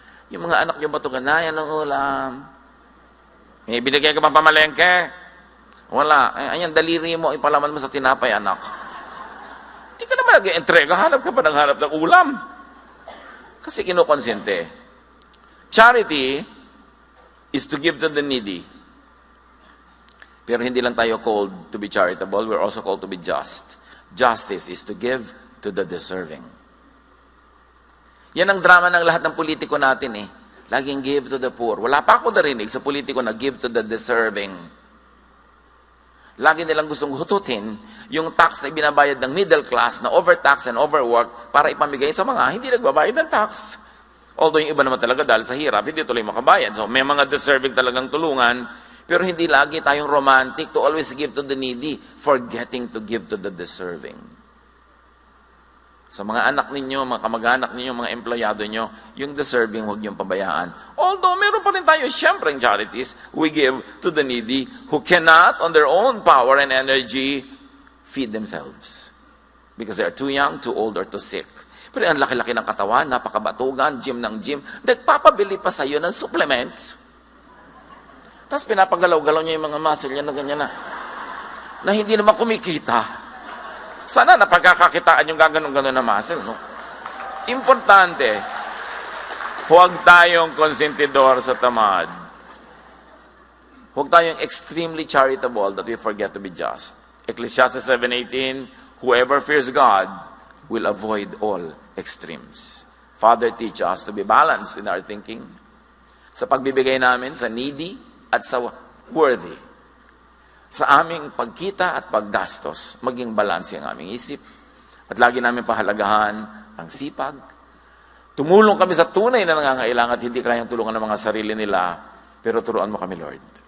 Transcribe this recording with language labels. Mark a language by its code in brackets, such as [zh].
[tl] Yung mga anak nyo batugan na, yan ang ulam. May binigay ka bang pamalengke? Wala. Ayan, daliri mo, ipalaman mo sa tinapay, anak. Hindi ka naman nag-entrega, hanap ka pa ng hanap ng ulam. Kasi kinukonsente. [en] Charity is to give to the needy. [tl] Pero hindi lang tayo [en] called to be charitable, we're also called to be just. Justice is to give to the deserving. [tl] Yan ang drama ng lahat ng politiko natin eh. Laging [en] give to the poor. [tl] Wala pa ako narinig sa politiko na [en] give to the deserving. [tl] Lagi nilang gustong hututin yung tax na binabayad ng middle class na [en] overtax and overwork [tl] para ipamigay sa mga hindi nagbabayad ng tax. Although yung iba naman talaga dahil sa hirap, hindi tuloy makabayad. So may mga deserving talagang tulungan, pero hindi lagi tayong [en] romantic to always give to the needy, forgetting to give to the deserving. [tl] Sa mga anak ninyo, mga kamag-anak ninyo, mga empleyado nyo, yung deserving huwag niyong pabayaan. [en] Although [tl] meron pa rin tayo siyempre [en] charities, we give to the needy who cannot on their own power and energy feed themselves. Because they are too young, too old, or too sick. [tl] Pero ang laki-laki ng katawan, napakabatugan, gym ng gym, nagpapabili pa sa'yo ng supplements. Tapos pinapagalaw-galaw niya yung mga muscle niya na ganyan na hindi naman kumikita. Sana napagkakakitaan yung gaganon-ganon na muscle, no? Importante, huwag tayong konsentidor sa tamad. Huwag tayong [en] extremely charitable that we forget to be just. Ecclesiastes 7:18, whoever fears God will avoid all extremes. Father, teach us to be balanced in our thinking. [tl] Sa pagbibigay namin sa needy at sa worthy. Sa aming pagkita at paggastos, maging balanse ang aming isip. At lagi namin pahalagahan ang sipag. Tumulong kami sa tunay na nangangailangan at hindi kayang tulungan ng mga sarili nila, pero turuan mo kami, Lord.